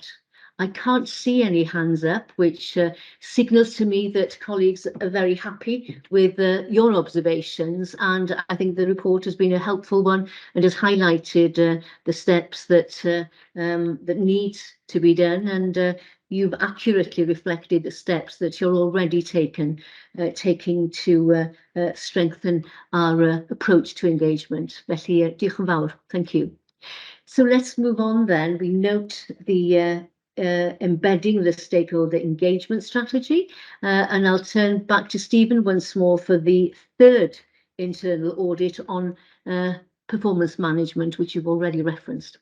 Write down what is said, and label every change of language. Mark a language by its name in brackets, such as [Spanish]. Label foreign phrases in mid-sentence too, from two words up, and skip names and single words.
[English] I can't see any hands up, which signals to me that colleagues are very happy with your observations, and I think the report has been a helpful one and has highlighted the steps that that need to be done, and you've accurately reflected the steps that you're already taking to strengthen our approach to engagement. [Welsh] Felly, diolch yn fawr. [English] Thank you. So let's move on then. We note the embedding the stakeholder engagement strategy, and I'll turn back to Stephen once more for the third internal audit on performance management, which you've already referenced.